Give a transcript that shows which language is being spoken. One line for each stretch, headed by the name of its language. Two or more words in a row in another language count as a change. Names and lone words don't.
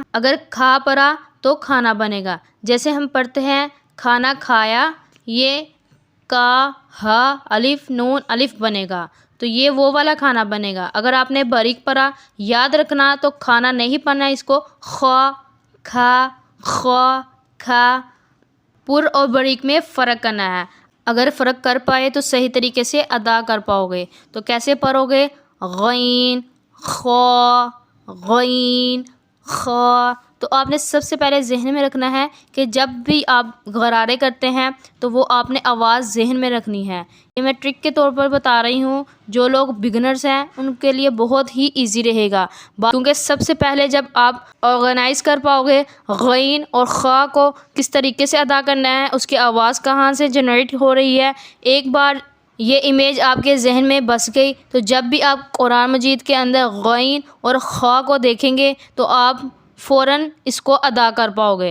Urdu: اگر کھا پڑھا تو کھانا بنے گا، جیسے ہم پڑھتے ہیں کھانا کھایا، یہ کا ہا الف نون الف بنے گا، تو یہ وہ والا کھانا بنے گا۔ اگر آپ نے باریک پڑھا، یاد رکھنا تو کھانا نہیں پڑھنا، اس کو خوا کھا، خوا کھا، پر اور باریک میں فرق کرنا ہے۔ اگر فرق کر پائے تو صحیح طریقے سے ادا کر پاؤ گے۔ تو کیسے پڑھو گے؟ غین، خوا، غین، خوا۔ تو آپ نے سب سے پہلے ذہن میں رکھنا ہے کہ جب بھی آپ غرارے کرتے ہیں تو وہ آپ نے آواز ذہن میں رکھنی ہے۔ یہ میں ٹرک کے طور پر بتا رہی ہوں، جو لوگ بگنرز ہیں ان کے لیے بہت ہی ایزی رہے گا، کیونکہ سب سے پہلے جب آپ آرگنائز کر پاؤ گے غین اور خا کو کس طریقے سے ادا کرنا ہے، اس کی آواز کہاں سے جنریٹ ہو رہی ہے، ایک بار یہ امیج آپ کے ذہن میں بس گئی تو جب بھی آپ قرآن مجید کے اندر غین اور خا کو دیکھیں گے تو آپ فوراً اس کو ادا کر پاؤ گے۔